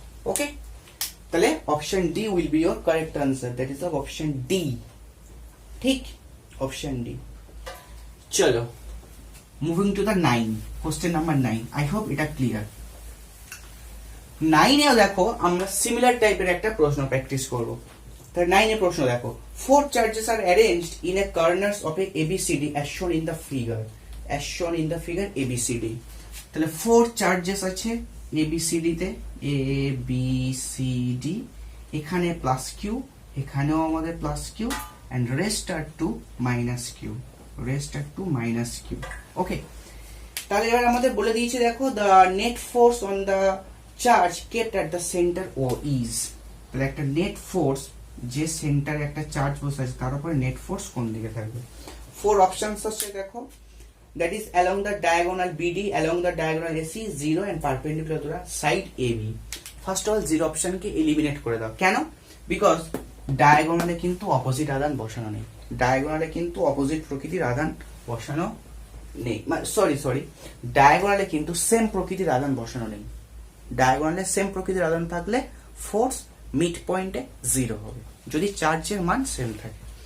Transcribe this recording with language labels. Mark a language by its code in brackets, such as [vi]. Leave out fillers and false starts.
[en] Okay, তাহলে option D will be your correct answer, that is option D. ঠিক, option D. চলো moving to the 9, question number 9। I hope এটা clear. [bn] 9এও দেখো আমরা similar টাইপের একটা প্রশ্ন প্র্যাকটিস করব। তাহলে 9 এর প্রশ্ন দেখো, [en] 4 charges are arranged in a corners of a ABCD as shown in the figure, as shown in the figure ABCD। [bn] তাহলে 4 চার্জেস আছে ABCD তে, ABCD, এখানে প্লাস কিউ, এখানেও আমাদের plus Q, [en] and rest are 2 minus q, rest are 2 minus q। [bn] ওকে, তাহলে এবার আমাদের বলে দিয়েছে দেখো, [en] the net force on the charge kept at the center O is, [bn] তাহলে একটা নেট ফোর্স যে সেন্টারে একটা চার্জ বসে আছে তার উপরে নেট ফোর্স কোন দিকে থাকবে। 4 অপশনস আছে দেখো, [en] that is along the diagonal BD, along the diagonal AC, 0 and perpendicular to the side AB। [bn] First of all 0 অপশনকে eliminate করে দাও। কেন? বিকজ ডায়াগোনালে কিন্তু অপোজিট আধান বসানো নেই, ডায়াগোনালে কিন্তু অপোজিট প্রকৃতির আধান বসানো নেই, সরি ডায়াগোনালে কিন্তু সেম প্রকৃতির আধান বসানো নেই। ডায়াগোনালে সেম প্রকৃতির আধান থাকলে ফোর্স মিড পয়েন্টে 0 হবে যদি চার্জের মান সেম থাকে।